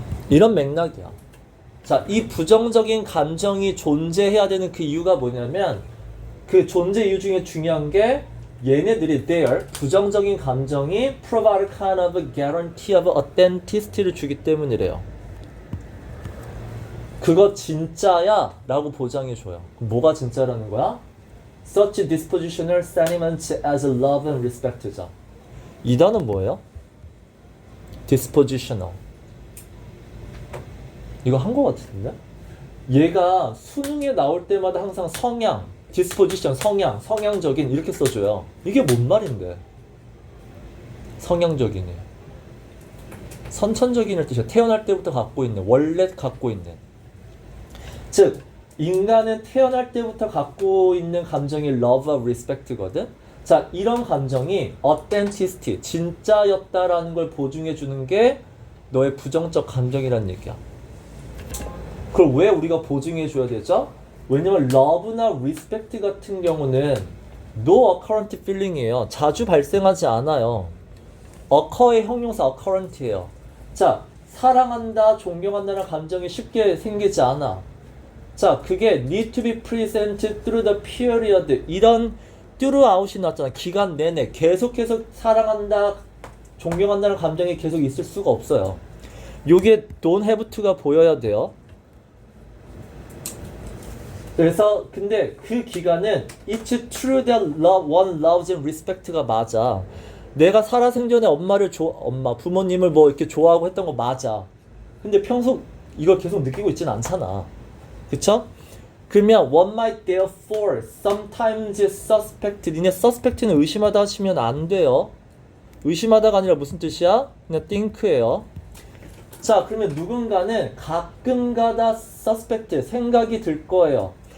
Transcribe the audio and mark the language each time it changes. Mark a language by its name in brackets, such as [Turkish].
[Korean] 이런 맥락이야. 자, 이 부정적인 감정이 존재해야 되는 그 이유가 뭐냐면 그 존재 이유 중에 중요한 게 얘네들이 their 부정적인 감정이 [English] provide a kind of guarantee of authenticity [Korean] 를 주기 때문이래요. 그거 진짜야 라고 보장해줘요. 뭐가 진짜라는 거야? [English] Such dispositional sentiments as love and respect죠. [Korean] 이 단어는 뭐예요? dispositional. 이거 한 거 같은데? 얘가 수능에 나올 때마다 항상 성향, disposition, 성향적인 이렇게 써줘요. 이게 뭔 말인데? 성향적인이. 선천적인을 뜻이야. 태어날 때부터 갖고 있는, 원래 갖고 있는. 즉, 인간은 태어날 때부터 갖고 있는 감정이 love와 respect거든? 자, 이런 감정이 authenticity, 진짜였다라는 걸 보증해주는 게 너의 부정적 감정이란 얘기야. 그걸 왜 우리가 보증해줘야 되죠? 왜냐면 love나 respect 같은 경우는 [English] no occurrent feeling [Korean] 이에요. 자주 발생하지 않아요. occur의 형용사 occurrent이에요. 자, 사랑한다, 존경한다는 감정이 쉽게 생기지 않아. [English] 자, 그게 need to be present through the period. [Korean] 이런 throughout이 나왔잖아. 기간 내내 계속해서 사랑한다, 존경한다는 감정이 계속 있을 수가 없어요. 요게 [English] don't have to [Korean] 가 보여야 돼요. 그래서 근데 그 기간은 [English] it's true that one loves and respect [Korean] 가 맞아. 내가 살아생전에 부모님을 뭐 이렇게 좋아하고 했던 거 맞아. 근데 평소 이걸 계속 느끼고 있진 않잖아. 그쵸? [English] 그러면 one might therefore sometimes suspect. [Korean] 니네 suspect는 의심하다 하시면 안 돼요. 의심하다가 아니라 무슨 뜻이야? 그냥 think예요. 자, 그러면 누군가는 가끔가다 suspect, 생각이 들 거예요.